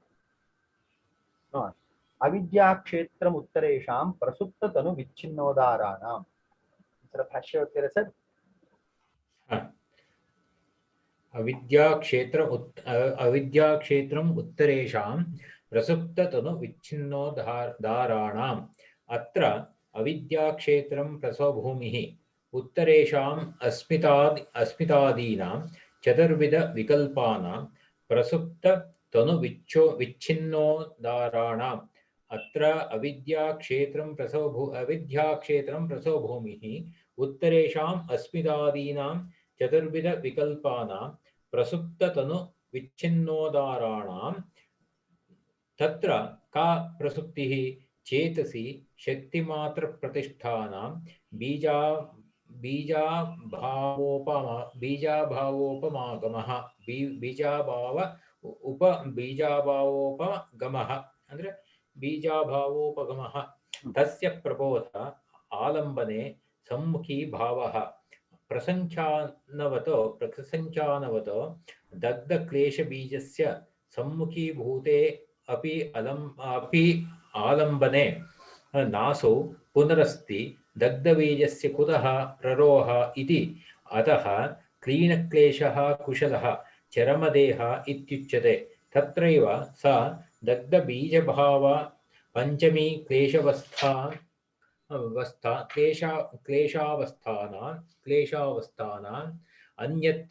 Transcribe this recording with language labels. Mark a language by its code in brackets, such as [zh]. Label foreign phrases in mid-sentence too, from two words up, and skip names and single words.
[sa] अविद्या क्षेत्र उत्तरेशां प्रसुप्त तनु विच्छिन्नोदाराणां. [kn] ಭಾಷ್ಯ ಓದ್ತೀರಾ ಸರ್? [sa] अविद्याक्षेत्रं उत्तरेशां प्रसुप्त तनु विच्छिन्नोदाराणां. अत्र अविद्याक्षेत्रं प्रसवभूमिः उत्तरेशां अस्मितादीनां चतुर्विध विकल्पानां प्रसुप्त तनु विच्छिन्नोदाराणां. अत्र अविद्याक्षेत्रं प्रसवभूमिः उत्तरेशां अस्मितादीनां चतुर्विध विकल्पानां प्रसुप्त तनु विच्छिन्नोदाराणां. तत्र का प्रसुप्तिः चेतसि शक्तिमात्र प्रतिष्ठानां बीजाभावोपगमः. बीजाभावोपगमः ಅಂದ್ರೆ बीजाभावोपगमः. तस्य प्रबोध आलम्बने सम्मुखी भावः प्रसङ्ख्यानवतो दग्ध क्लेश बीजस्य सम्मुखीभूते अपि आलम्बने नासो पुनरस्ति दग्ध बीजस्य कुतः प्ररोह इति अतः क्लीनक्लेशः कुशलः चरमदेह इत्युच्यते। तत्रैव स दग्धबीजभाव पञ्चमी क्लेशावस्थानाम् अन्यत्र